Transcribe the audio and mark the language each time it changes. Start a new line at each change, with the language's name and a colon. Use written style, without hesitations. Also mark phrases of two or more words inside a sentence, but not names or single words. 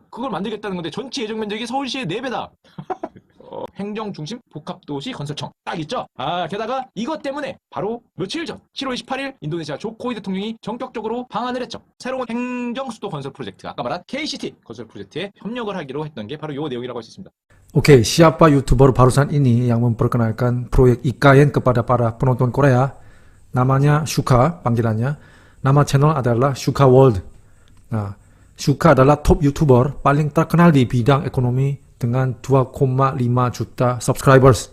Korean: 그걸 만들겠다는 건데 전체 예정 면적이 서울시의 4배다. 행정중심 복합도시 건설청 딱 있죠. 게다가 이것 때문에 바로 며칠 전 7월 28일 인도네시아 조코이 대통령이 전격적으로 방한을 했죠. 새로운 행정수도 건설 프로젝트, 아까 말한 KCT 건설 프로젝트에 협력을 하기로 했던 게 바로 이 내용이라고 할 수 있습니다.
Indonesian: Oke, siapa YouTuber barusan ini yang memperkenalkan proyek IKN kepada para penonton Korea? Namanya Shuka, panggilannya. Nama channel adalah Shuka World. Nah, Shuka adalah
English: top YouTuber
Indonesian: paling terkenal di bidang ekonomi dengan 2,5 juta subscribers.